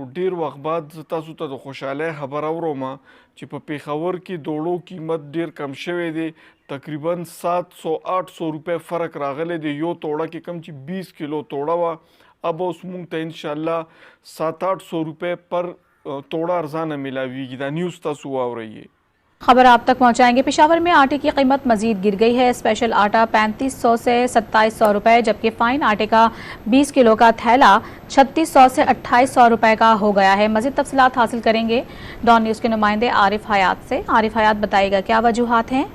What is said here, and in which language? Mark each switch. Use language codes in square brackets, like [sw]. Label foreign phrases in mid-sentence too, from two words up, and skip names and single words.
[ps] ډیر وخت بعد زه تاسو ته د خوشحالۍ خبر اورم چې په پیښور کې دوړو قیمت ډیر کم شوی دی. تقریبا 700-800 روپے فرق راغلی دی. یو توړه کې کم چې 20 کیلو توړه وه، اب اوس مونږ ته انشاءالله 700-800 روپے پر توړه ارزانه ملاویږي. دا نیوز تاسو واورئ. [ur] خبر آپ تک پہنچائیں گے. پشاور میں آٹے کی قیمت مزید گر گئی ہے. اسپیشل آٹا 3500 سے 2700 روپے، جبکہ فائن آٹے کا 20 کلو کا تھیلا 3600 سے 2800 روپے کا ہو گیا ہے. مزید تفصیلات حاصل کریں گے ڈان نیوز کے نمائندے عارف حیات سے. عارف حیات بتائے گا کیا وجوہات ہیں؟